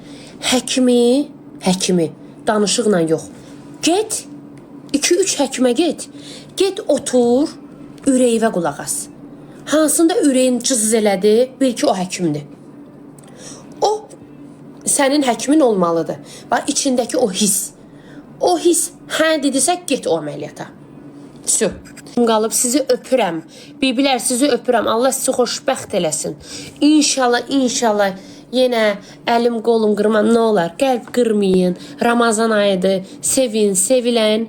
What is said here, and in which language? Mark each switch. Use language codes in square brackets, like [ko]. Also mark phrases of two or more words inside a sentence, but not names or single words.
[az] Həkimi danışıqla yox. Get, 2-3 həkimə get. Get otur, ürəyivə qulaq as. Hansında ürəyin cız elədi, bil ki o həkimdir. O sənin həkimin olmalıdır. Bax, içindəki o his. O his hə dedisə, get o əməliyyata. Su. Qalıb sizi öpürəm. Bibilər sizi öpürəm. Allah sizi xoşbəxt eləsin. İnşallah yenə əlim qolum qırmam. Nə olar? Qəlb qırmayın. Ramazan ayıdır. Sevin, sevilən.